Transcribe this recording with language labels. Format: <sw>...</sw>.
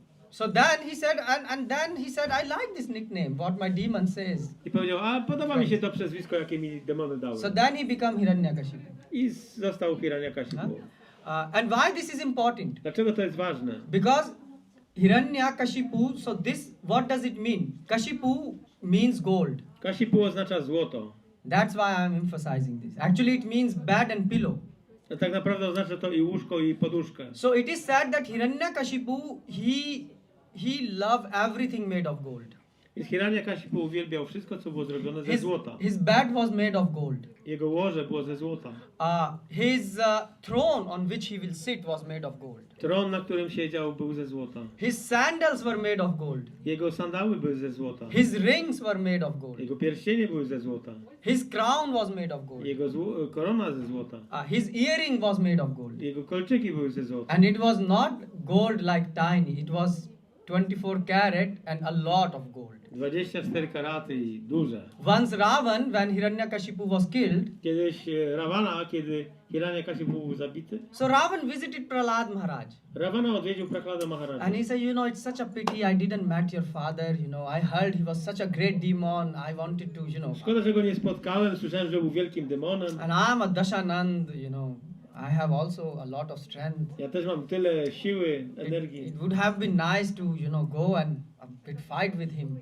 <en>So then he said, and then he said, I like this nickname, what my demon says.</en> <pl>I powiedział, a podoba mi się to przezwisko, jakie mi demony dały.</pl> <en>So then he became Hiranyakashipu.</en> <pl>I został Hiranyakashipu.</pl> <en>And why this is important?</en> <pl>Dlaczego to jest ważne?</pl> <en>Because Hiranyakashipu, so this, what does it mean? Kashipu means gold.</en> <pl>Kashipu oznacza złoto.</pl> <en>That's why I'm emphasizing this. Actually, it means bed and pillow.</en> <pl>A tak naprawdę oznacza to i łóżko, i poduszkę.</pl> <en>So it is said that Hiranyakashipu, he loved everything made of gold.</en> <pl>Więc Hiranyakashipu uwielbiał wszystko, co było zrobione ze złota.</pl> <en>His bed was made of gold.</en> <pl>Jego łoże było ze złota.</pl> <en>His throne on which he will sit was made of gold.</en> <pl>Tron, na którym siedział, był ze złota.</pl> <en>His sandals were made of gold.</en> <pl>Jego sandały były ze złota.</pl> <en>His rings were made of gold.</en> <pl>Jego pierścienie były ze złota.</pl> <en>His crown was made of gold.</en> <pl>Jego korona ze złota.</pl> <en>His earring was made of gold.</en> <pl>Jego kolczyki były ze złota.</pl> <en>And it was not gold like tiny. It was 24 karat and a lot of gold.</en> <pl>24 karaty i duże.</pl> <en>Once Ravan, when Hiranyakashipu was killed,</en> <pl>Kiedyś Ravana, kiedy Hiranyakashipu był zabity,</pl> <en>so Ravan visited Prahlada Maharaj.</en> <pl>Ravana odwiedził Prahlada</pl> <en>And</en> <pl>Maharaja.</pl> <en>he said, you know, it's such a pity I didn't met your father. You know, I heard he was such a great demon. I wanted to, you know.</en> <pl>Szkoda, że go nie spotkałem. Słyszałem, że był wielkim demonem.</pl> <en>And I'm a Dashanand, you know. I have also a lot of strength.</en> <pl>Ja też mam tyle siły, energii.</pl> <en>It would have been nice to, you know, go and a bit fight with him.</en>